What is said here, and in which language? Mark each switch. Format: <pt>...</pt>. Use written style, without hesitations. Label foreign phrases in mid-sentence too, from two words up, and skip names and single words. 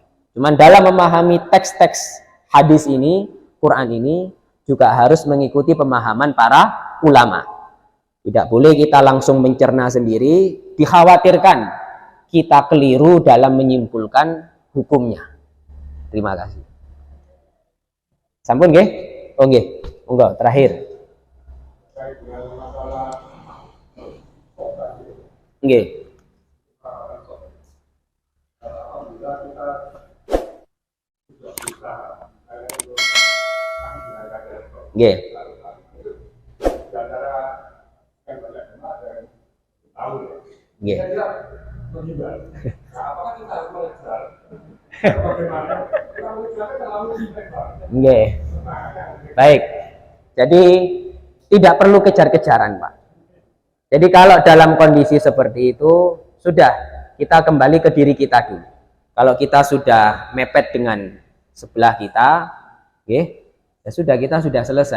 <id>Cuman dalam memahami teks-teks hadis ini, Quran ini juga harus mengikuti pemahaman para ulama. Tidak boleh kita langsung mencerna sendiri, dikhawatirkan kita keliru dalam menyimpulkan hukumnya. Terima kasih.</id> <jv>Sampun nggih? Oh nggih.</jv> <id>Monggo terakhir. Nggih. Nggih. Nggih. Nggih. Baik. Jadi tidak perlu kejar-kejaran, Pak. Jadi kalau dalam kondisi seperti itu sudah kita kembali ke diri kita dulu. Kalau kita sudah mepet dengan sebelah kita, ya sudah, kita sudah selesai.</id>